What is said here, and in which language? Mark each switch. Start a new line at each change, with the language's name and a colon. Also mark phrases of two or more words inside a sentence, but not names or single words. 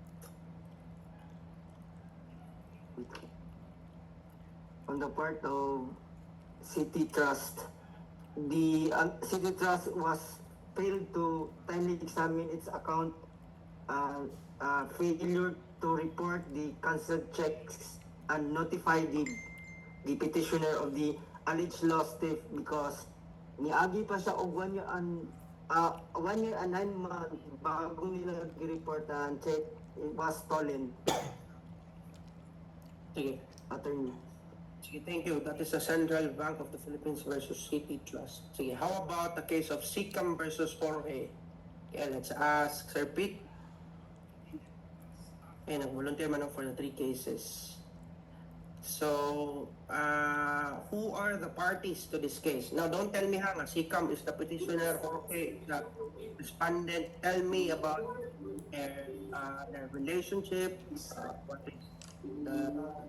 English: on the part of City Trust, the City Trust was failed to timely examine its account, failure to report the cancelled checks and notify the petitioner of the alleged loss theft because
Cebuano: niagi pa siya og
English: 1 year and 9 months
Cebuano: bago nila report ang
English: check it was stolen. Sige. Attorney. Sige, thank you. That is the Central Bank of the Philippines versus City Trust. Sige, how about the case of Sikam versus Jorge? Okay, let's ask Sir Pete. Okay,
Filipino: nag-volunteer man ako
English: for the 3 cases. So, who are the parties to this case? Now, don't tell me nga, Sikam is the petitioner, Jorge is the respondent. Tell me about their relationship, what is the...